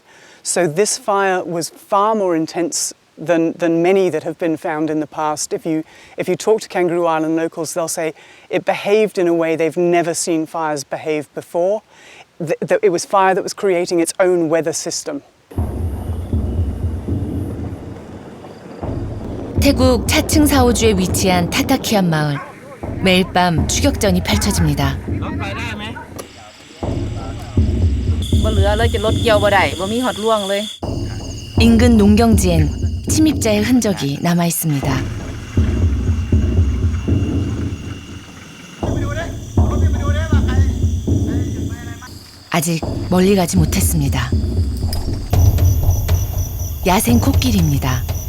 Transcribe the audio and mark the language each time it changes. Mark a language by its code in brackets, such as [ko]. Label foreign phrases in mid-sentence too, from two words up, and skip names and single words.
[en] So this fire was far more intense than many that have been found in the past. If you talk to Kangaroo Island locals, they'll say it behaved in a way they've never seen fires behave before. It was fire that was creating its own weather system. [ko] 태국 차층 사오주에 위치한 타타키안 마을. 매일 밤 추격전이 펼쳐집니다. [tts] บ่เหลือเลยจะรถเกี่ยวบ่ได้บ่มีฮอดล่วงเลย [ko] 인근 농경지엔 침입자의 흔적이 남아 있습니다. 아직 멀리 가지 못했습니다. 야생 코끼리입니다.